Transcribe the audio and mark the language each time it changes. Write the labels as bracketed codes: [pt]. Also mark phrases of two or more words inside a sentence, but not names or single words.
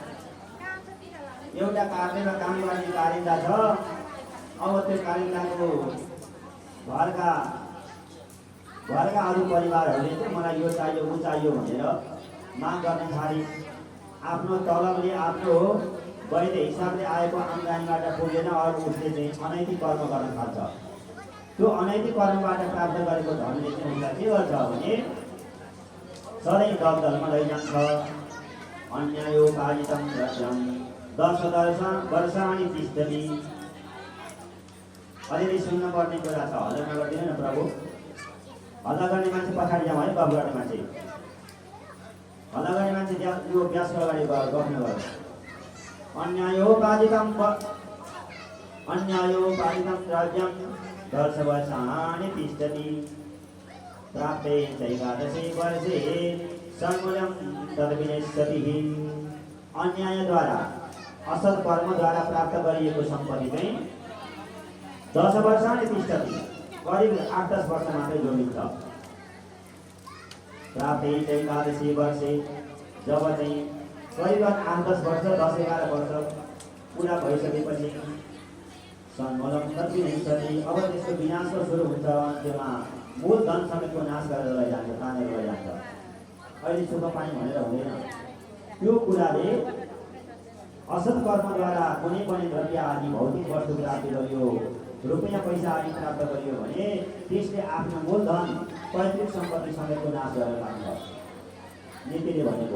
[ne] एउटा कार्यालयमा काम गर्ने कारिन्दा छ, अब त्यो कारिन्दाको घरका अरू परिवारहरूले चाहिँ मलाई यो चाहियो ऊ चाहियो भनेर माग गर्न थाले। आफ्नो तलबले आफ्नो वैध हिसाबले आएको आम्दानीबाट पुगेन, अरू उसले चाहिँ अनैतिक कर्म गर्न थाल्छ। त्यो अनैतिक कर्मबाट प्राप्त गरेको धनले चाहिँ उसलाई के गर्छ भने सधैँ दलदलमा लैजान्छ। [sa] अन्यायो पालितं राज्यं 10 वर्षाणि तिष्ठति। [ne] अलिअलि सुन्नुपर्ने कुरा छ, हल्ला नगरिदिनु न प्रभु। हल्ला गर्ने मान्छे पछाडि जाउँ है, गफ गर्ने मान्छे हल्ला गर्ने मान्छे त्यहाँ यो व्यासको अगाडि गफ नगर। [sa] अन्यायो पालितं राज्यं 10 वर्षाणि तिष्ठति। प्राप्ते चैकादशे वर्षे सन्मूलं तद्विनश्यति। [ne] अन्यायद्वारा असल कर्मद्वारा प्राप्त गरिएको सम्पत्ति चाहिँ [sa] 10 वर्षाणि तिष्ठति, [ne] करिब 8-10 वर्ष मात्रै जोडिन्छ। [sa] प्राप्ते चैकादशे वर्षे, [ne] जब चाहिँ करिबन 8-10 वर्ष 10-11 वर्ष पुरा भइसकेपछि [sa] सन्मूलं तद्विनश्यति, [ne] अब त्यसको विनाश सुरु हुन्छ। त्यसमा मूल धन समेतको नाश गरेर लैजान्छ, तानेर लैजान्छ। अहिले सुख पानी भनेर हुँदैन। त्यो कुराले असत कर्मद्वारा कुनै पनि द्रव्य आदि भौतिक वस्तु प्राप्त गरियो, रुपियाँ पैसा आदि प्राप्त गरियो भने त्यसले आफ्नो मूल धन पैतृक सम्पत्ति समेतको नाश गरेर लान्छ, नीतिले भनेको।